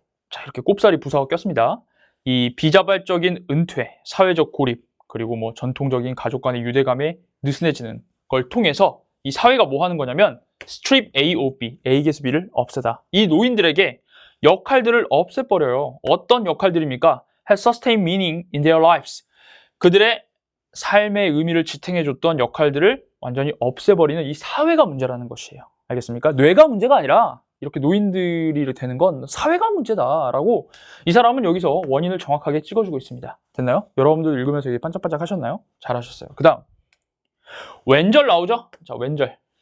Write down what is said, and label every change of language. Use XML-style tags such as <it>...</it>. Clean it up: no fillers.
<ko>자, 이렇게 꼽사리 부사가 꼈습니다. 이 비자발적인 은퇴, 사회적 고립, 그리고 뭐 전통적인 가족 간의 유대감에 느슨해지는 걸 통해서 이 사회가 뭐 하는 거냐면</ko> <en>strip A of B,</en> <ko>A에게서 B를 없애다. 이 노인들에게 역할들을 없애버려요. 어떤 역할들입니까?</ko> <en>has sustained meaning in their lives.</en> <ko>그들의 삶의 의미를 지탱해줬던 역할들을 완전히 없애버리는 이 사회가 문제라는 것이에요. 알겠습니까? 뇌가 문제가 아니라 이렇게 노인들이 되는 건 사회가 문제다라고 이 사람은 여기서 원인을 정확하게 찍어주고 있습니다. 됐나요? 여러분들 읽으면서 이게 반짝반짝 하셨나요? 잘하셨어요. 그 다음 왼절 나오죠? 자, 왼절.</ko>